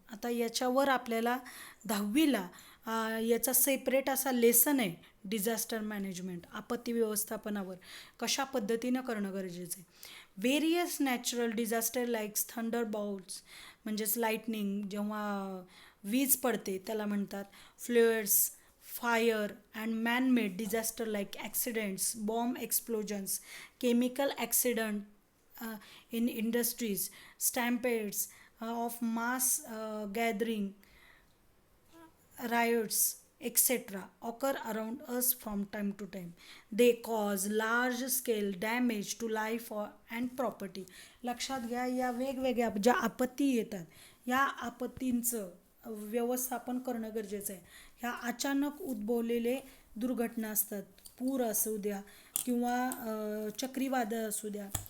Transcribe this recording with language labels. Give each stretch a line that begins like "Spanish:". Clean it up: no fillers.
Marathi: आता याच्यावर आपल्याला 10वीला याचा सेपरेट असा लेसन आहे, डिझास्टर मॅनेजमेंट, आपत्ती व्यवस्थापनावर कशा पद्धतीनं करणं गरजेचं आहे.
English: various natural disaster likes thunder bouts,
Marathi: म्हणजेच
English: lightning,
Marathi: जेव्हा वीज पडते त्याला म्हणतात.
English: Floods, fire and man made disaster like accidents, bomb explosions, chemical accident in industries, stampedes of mass gathering, riots, etc. occur around us from time to time. They cause large scale damage to life and property.
Marathi: लक्षात घ्या, या वेगवेगळ्या ज्या आपत्ती येतात या आपत्तींचं व्यवस्थापन करणं गरजेचं आहे. ह्या अचानक उद्भवलेले दुर्घटना असतात, पूर असू द्या किंवा चक्रीवादळ असू द्या.